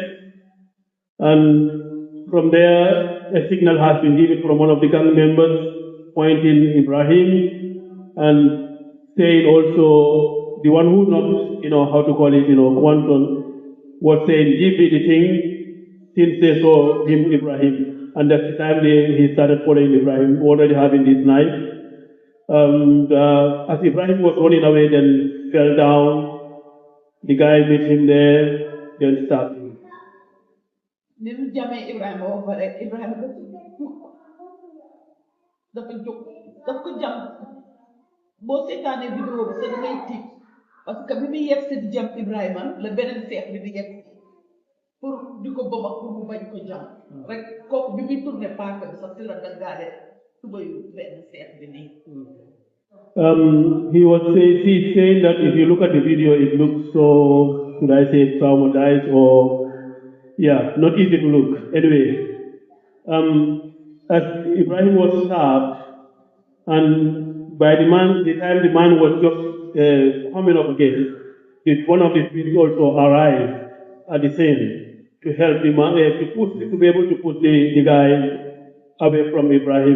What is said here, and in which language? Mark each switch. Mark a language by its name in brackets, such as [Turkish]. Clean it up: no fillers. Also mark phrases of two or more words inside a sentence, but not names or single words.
[English] And from there, a signal has been given from one of the gang members pointing Ibrahim and saying also, the one who knocked, Quantum, was saying, give me the thing, since they saw him, Ibrahim. And that's the time he started following Ibrahim, already having this knife. As Ibrahim was running away, then fell down. The guy met him there, then stabbed him. [Wolof] ni mu jamee Ibrahima ba pare Ibrahima dafa jóg daf ko jam boo seetaanee vidéo bi sax da ngay tiit [French] parce que [Wolof] bi muy yegg si di jam Ibrahima la beneen seex bi di yegg pour di ko bëmax pour mu bañ ko jam rek kooku bi muy tourné paaka bi sax si la daggaale tubayu benn seex bi nii. [English] He's saying that if you look at the video, it looks so, should I say, traumatized or, yeah, not easy to look. Anyway, as Ibrahim was stabbed, and by the time the man was just coming up again, one of the twins also arrived at the scene to help the man, to be able to put the guy away from Ibrahim.